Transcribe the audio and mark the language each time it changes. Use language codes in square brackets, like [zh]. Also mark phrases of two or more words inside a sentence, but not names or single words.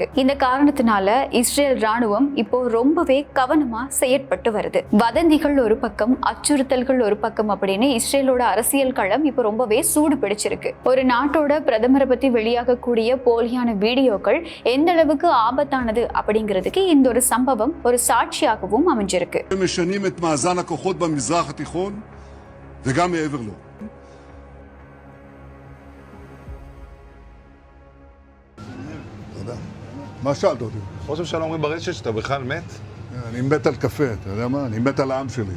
[ta] இந்த காரணத்தினால இஸ்ரேல் ராணுவம் இப்போ ரொம்பவே கவனமா செயற்பட்டு வருது. வதந்திகள் ஒரு பக்கம், அச்சுறுத்தல்கள் ஒரு பக்கம் அப்படின்னு இஸ்ரேலோட அரசியல் களம் இப்போ ரொம்பவே சூடு பிடிச்சிருக்கு. ஒரு நாட்டோட பிரதமரை பத்தி வெளியாகக்கூடிய போலியான வீடியோக்கள் எந்த அளவுக்கு ஆபத்தானது அப்படிங்கிறதுக்கு இந்த ஒரு சம்பவம் ஒரு சாட்சியாகவும் அமைஞ்சிருக்கு. [he] משנים את מאזן הכוחות במזרח התיכון וגם מעבר לו. תודה. מה שאלת אותי? ראש הממשלה אומרים ברשת שאתה בכלל מת? אני מת על קפה, אתה יודע מה? אני מת על העם שלי.